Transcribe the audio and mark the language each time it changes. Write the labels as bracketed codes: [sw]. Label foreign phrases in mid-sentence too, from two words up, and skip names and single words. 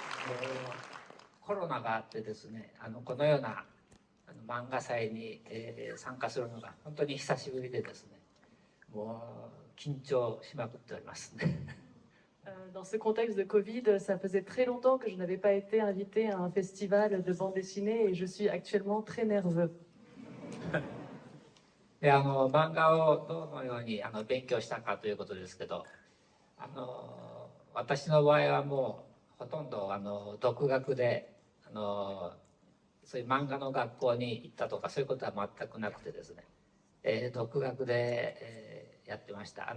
[ja] コロナがあってですね、このような漫画祭に、参加するのが本当に久しぶりでですね、もう緊張しまくっておりますね。 [fr] Dans ce contexte de Covid, ça faisait très longtemps que je n'avais pas été invité à un festival de bande dessinée et je suis actuellement très nerveux. [ja] で漫画をどのように勉強したかということですけど、私の場合はもうほとんど独学でそういう漫画の学校に行ったとかそういうことは全くなくてですね、独学で、やってました。